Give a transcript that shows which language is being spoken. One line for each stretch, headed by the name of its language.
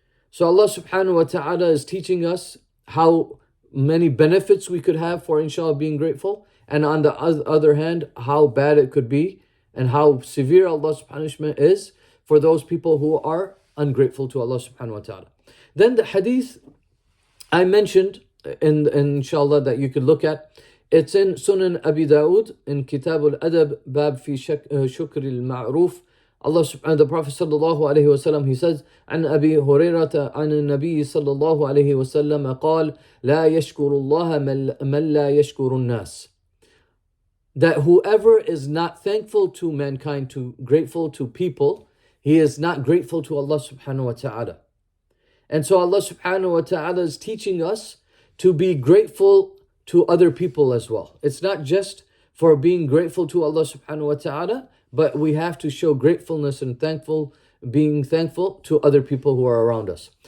English: So Allah subhanahu wa ta'ala is teaching us how many benefits we could have for, inshallah, being grateful, and on the other hand, how bad it could be and how severe Allah's punishment is for those people who are ungrateful to Allah subhanahu wa ta'ala. Then the hadith I mentioned, inshallah, that you could look at, it's in Sunan Abi Dawood, in Kitab al-Adab, Bab fi Shukr al-Ma'ruf, The Prophet sallallahu alaihi wasallam, he says,
Arabic: عن أبي هريرة عن النبي صلى الله عليه وسلم قال لا يشكر الله من لا يشكر الناس.
English: That whoever is not thankful to mankind, grateful to people, he is not grateful to Allah subhanahu wa ta'ala. And so Allah subhanahu wa ta'ala is teaching us to be grateful to other people as well. It's not just for being grateful to Allah subhanahu wa ta'ala, but we have to show gratefulness and being thankful to other people who are around us.